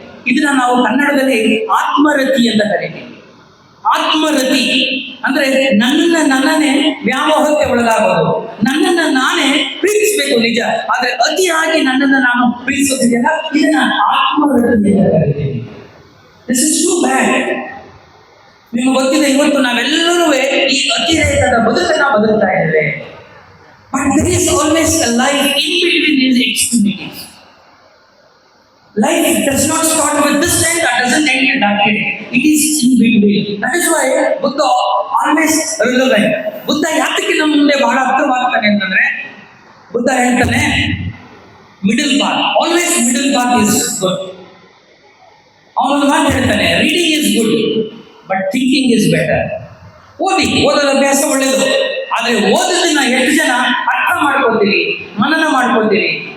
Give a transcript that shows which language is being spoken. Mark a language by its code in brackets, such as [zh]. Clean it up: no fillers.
[kn] ಇದನ್ನ ನಾವು ಕನ್ನಡದಲ್ಲಿ ಆತ್ಮರತಿ ಅಂತ ಕರೀತೀವಿ. ಆತ್ಮರತಿ ಅಂದ್ರೆ ನನ್ನನ್ನೇ ವ್ಯಾಮೋಹಕ್ಕೆ ಒಳಗಾಗೋದು, ನನ್ನನ್ನು ನಾನೇ ಪ್ರೀತಿಸಬೇಕು ನಿಜ, ಆದ್ರೆ ಅತಿಯಾಗಿ ನನ್ನನ್ನು ನಾನು ಪ್ರೀತಿಸೋದಿದೆಯಲ್ಲ, ಇದನ್ನ ಆತ್ಮರತಿ ಅಂತ ಕರೀತೀವಿ. [en] This is too bad. [kn] ನಿಮ್ಗೆ ಗೊತ್ತಿದೆ, ಇವತ್ತು ನಾವೆಲ್ಲರೂ ಈ ಅತಿರೇಕದ ಬದುಕನ್ನ ಬದುಕ್ತಾ ಇದ್ದೇವೆ. [en] But there is always a life in between these extremities. Life does not start with this end, that doesn't end with that end. It is in between. That is why Buddha always relevant. [kn] Buddha ಯಾತಕ್ಕೆ ನಮ್ಮ ಮುಂದೆ ಬಹಳ ಹತ್ತಿರವಾಗ್ತಾನೆ ಅಂತಂದ್ರೆ, ಬುದ್ಧ ಹೇಳ್ತಾನೆ [en] Middle path, always middle path is good. [kn] ಅವನೊಂದು ಮಾತು ಹೇಳ್ತಾನೆ, [en] Reading is good but thinking is better. [kn] ಓದೋದ ಅಭ್ಯಾಸ ಒಳ್ಳೇದು, ಆದ್ರೆ ಓದೋದನ್ನ ಎಷ್ಟು ಜನ ಅರ್ಥ ಮಾಡ್ಕೊತೀರಿ, ಮನನ ಮಾಡ್ಕೊತೀರಿ?